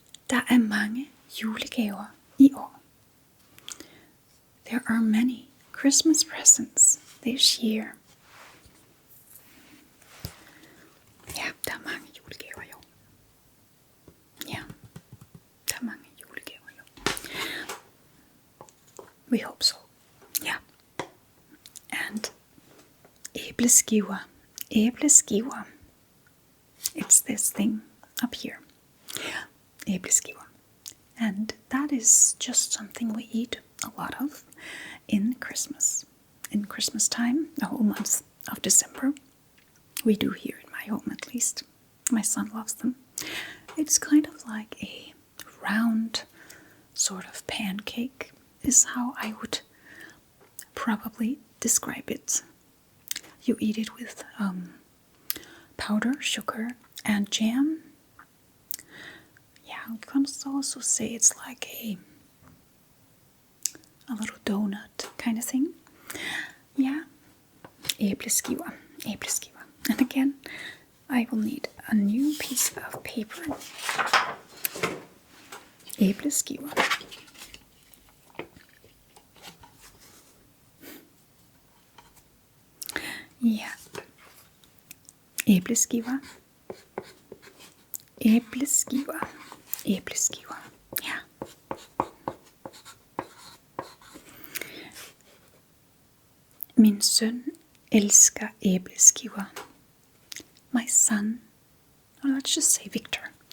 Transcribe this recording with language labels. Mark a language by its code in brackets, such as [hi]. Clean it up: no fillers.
[da] Der er mange julegaver i år. [en] There are many Christmas presents this year. [da] Ja, der er mange julegaver i år. Ja, der er mange julegaver i år. [en] We hope so. Yeah. And æbleskiver. Æbleskiver. It's this thing up here. Æbleskiver. And that is just something we eat a lot of in Christmas. In Christmas time, the whole month of December. We do here in my home at least. My son loves them. It's kind of like a round sort of pancake is how I would probably describe it. You eat it with powder, sugar, and jam. Yeah, you can also say it's like a little donut kind of thing. Yeah, æbleskiver, æbleskiver. And again, I will need a new piece of paper. Æbleskiver. [da] Ja. Æbleskiver. æbleskiver. Æbleskiver, ja. Min søn elsker æbleskiver. [en] My son, or let's just say Victor.